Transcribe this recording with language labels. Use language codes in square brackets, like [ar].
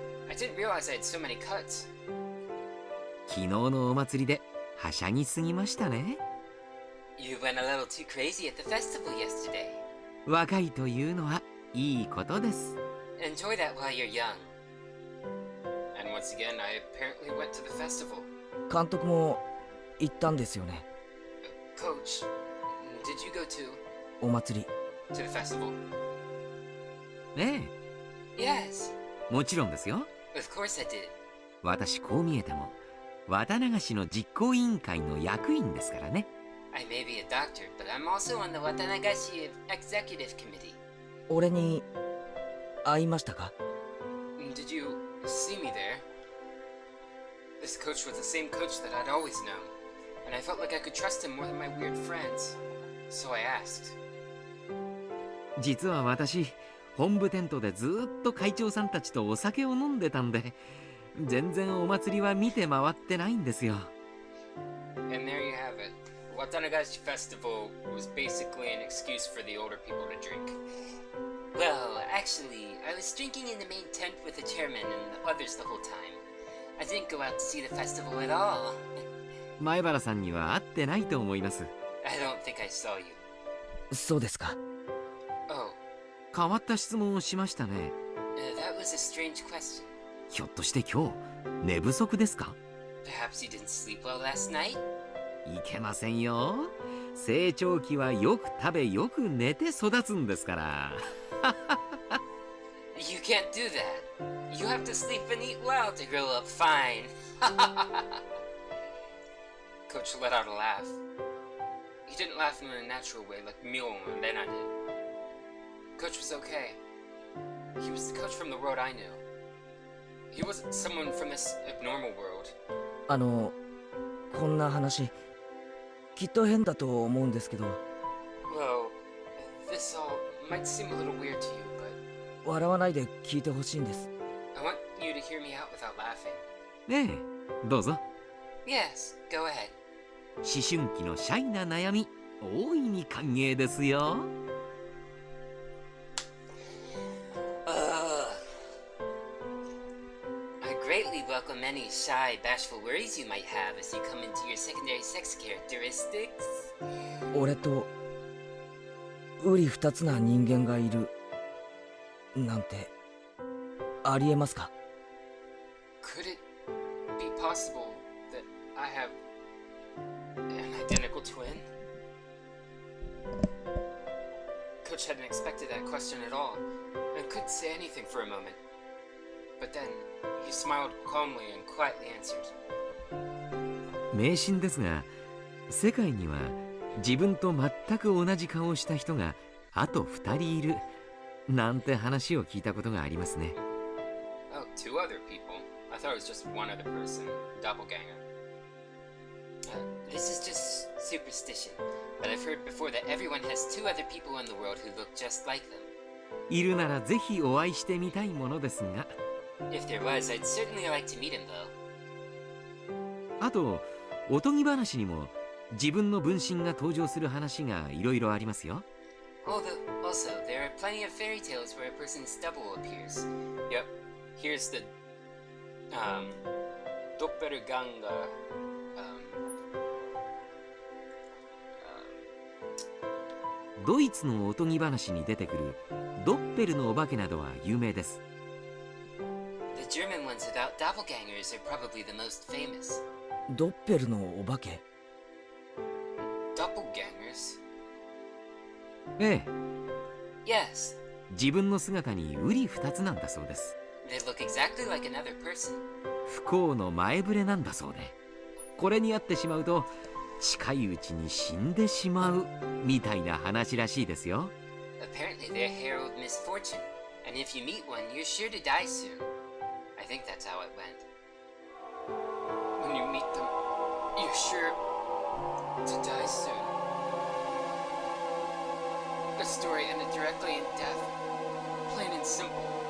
[en] I didn't realize I had so many cuts. [ja] 昨日のお祭りではしゃぎすぎましたね。 [en] You went a little too crazy at the festival yesterday. [ja] 若いというのはいいことです。 [en] Enjoy that while you're young. And once again, I apparently went to the festival. [ja] 監督も行ったんですよね。 [en] Coach, did you go to [ja] お祭り。 [en] the festival? ね Yes, [ja] え、もちろんですよ。 [en] of course I did. [ja] 私こう見えても綿流しの実行委員会の役員ですからね。 [en] I may be a doctor, but I'm also on the Watanagashi Executive Committee. [ja] 俺に会いましたか？ [en] Did you see me there? This coach was the same coach that I'd always known, and I felt like I could trust him more than my weird friends. So I asked. [ja] 実は私本部テントでずっと会長さんたちとお酒を飲んでたんで、全然お祭りは見て回ってないんですよ。 [en] And there you have it. Watanagashi Festival was basically an excuse for the older people to drink. Well, actually, I was drinking in the main tent with the chairman and the others the whole time. I didn't go out to see the festival at all. [ja] 前原さんには会ってないと思います。 [en] I don't think I saw you. [ja] そうですか。 [en] Oh, [ja] 変わった質問をしましたね。 [en] that was a strange question. [ja] ひょっとして今日寝不足ですか？ [en] Perhaps you didn't sleep well last night? [ja] いけませんよ。成長期はよく食べよく寝て育つんですから。 [en] You can't do that. You have to sleep and eat well to grow up fine. Coach let out a laugh. He didn't laugh in a natural way like Mule and then I did. Coach was okay. He was the coach from the world I knew. He wasn't someone from this abnormal world. [ja] こんな話、きっと変だと思うんですけど、 [en] Well, this all might seem a little weird to you, but [ja] 笑わないで聞いてほしいんです。 [en] I want you to hear me out without laughing. [ja] ねえ、どうぞ。 [en] Yes, go ahead. [ja] 思春期のシャイな悩み、大いに歓迎ですよ。 [en] I greatly welcome any shy, bashful worries you might have as you come into your secondary sex characteristics. [ja] 俺と瓜二つな人間がいるなんてありえますか？ [en] Could it be possible that I have an identical twin? Coach hadn't expected that question at all, and couldn't say anything for a moment. But then, he smiled calmly and quietly answered. [ja] 迷信ですが、世界には自分と全く同じ顔をした人があと2人いるなんて話を聞いたことがありますね。 [en] Oh, two other people? I thought it was just one other person. Doppelgänger. This is just superstition, but I've heard before that everyone has two other people in the world who look just like them. [ja] いるならぜひお会いしてみたいものですが。 [en] If there was, I'd certainly like to meet him, though. [ja] あと、おとぎ話にも自分の分身が登場する話がいろいろありますよ。 [en] Also, there are plenty of fairy tales where a person's double appears. Yep, here's the Doppelgänger, um, [ja] ドイツのおとぎ話に出てくるドッペルのお化けなどは有名です。 [en] the German ones about doppelgangers are probably the most famous. [ja] ドッペルのお化け。 [en] Doppelgangers? [ja] ええ、 [en] Yes, [ja] 自分の姿に瓜二つなんだそうです。 [en] they look exactly like another person. [ja] 不幸の前触れなんだそうで、これに遭ってしまうと近いうちに死んでしまうみたいな話らしいですよ。 [en] Apparently they herald misfortune, and if you meet one, you're sure to die soon. I think that's how it went. When you meet them, you're sure to die soon. The story ended directly in death. Plain and simple.